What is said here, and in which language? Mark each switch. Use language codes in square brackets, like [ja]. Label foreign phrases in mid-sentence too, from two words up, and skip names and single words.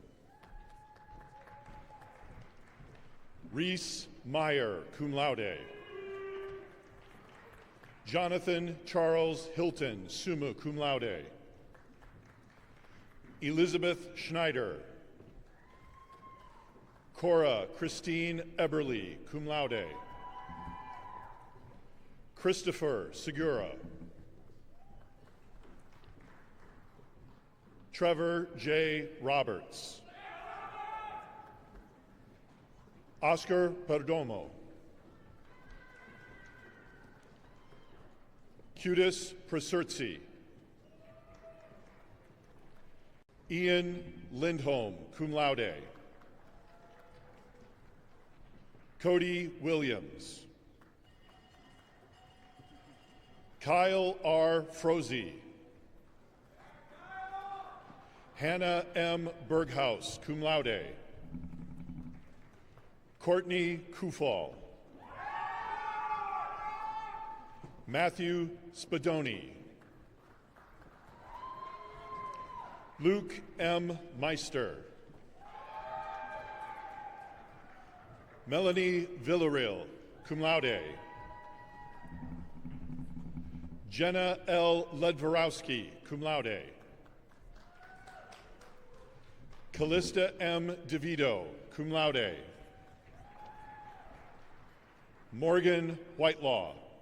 [en] Reese Meyer, [la] cum laude. [en] Jonathan Charles Hilton, [la] summa cum laude. [en] Elizabeth Schneider. Cora Christine Eberly, [la] cum laude. [en] Christopher Segura. Trevor J. Roberts. Oscar Perdomo. Cutis Presurzi. Ian Lindholm, [la] cum laude. [en] Cody Williams. Kyle R. Froese. Hannah M. Berghaus, [la] cum laude. [en] Courtney Kufal. Matthew Spadoni. Luke M. Meister. Melanie Villarreal, [la] cum laude. [en] Jenna L. Ledvorowski, [la] cum laude. [en] Callista M. DeVito, [la] cum laude. [en] Morgan Whitelaw.